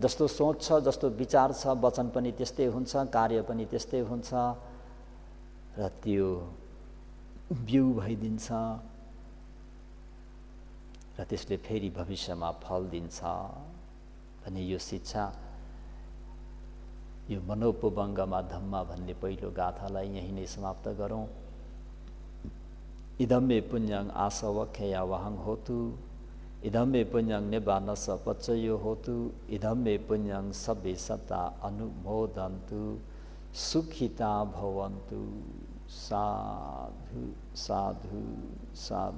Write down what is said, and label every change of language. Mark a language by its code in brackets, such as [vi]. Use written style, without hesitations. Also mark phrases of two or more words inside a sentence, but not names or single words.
[ne] जस्तो सोच छ, जस्तो विचार छ, वचन पनि त्यस्तै हुन्छ, कार्य पनि त्यस्तै हुन्छ र त्यो बिउ भइदिन्छ र त्यसले फेरि भविष्यमा फल दिन्छ भन्ने यो शिक्षा, यो [pi] मनोपबङ्गमा धम्मा [ne] भन्ने पहिलो गाथालाई यहीँ नै समाप्त गरौँ। [pi] इदं मे पुण्यं आसवख्यया वहं होतु, इदं मे पुण्यं निब्बानस पच्चयो होतु, इदं मे पुण्यं सब्बे सत्ता अनुमोदन्तु, सुखिता भवन्तु। साधु साधु साधु।